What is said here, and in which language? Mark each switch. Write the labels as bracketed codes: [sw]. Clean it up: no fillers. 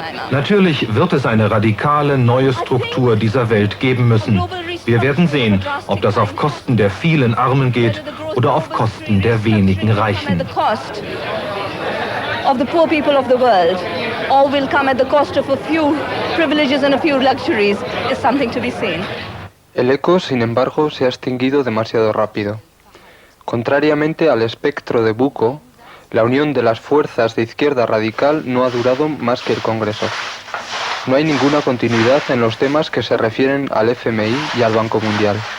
[de] Natürlich wird es eine radikale neue Struktur dieser Welt geben müssen. Wir werden sehen, ob das auf Kosten der vielen Armen geht oder auf Kosten der wenigen Reichen. [en] Of the poor people of the world, or will come at the cost of a few privileges and a few luxuries, is something to be seen. [es] El eco, sin embargo, se ha extinguido demasiado rápido. Contrariamente al espectro de Bucco, la unión de las fuerzas de izquierda radical no ha durado más que el Congreso. No hay ninguna continuidad en los temas que se refieren al FMI y al Banco Mundial.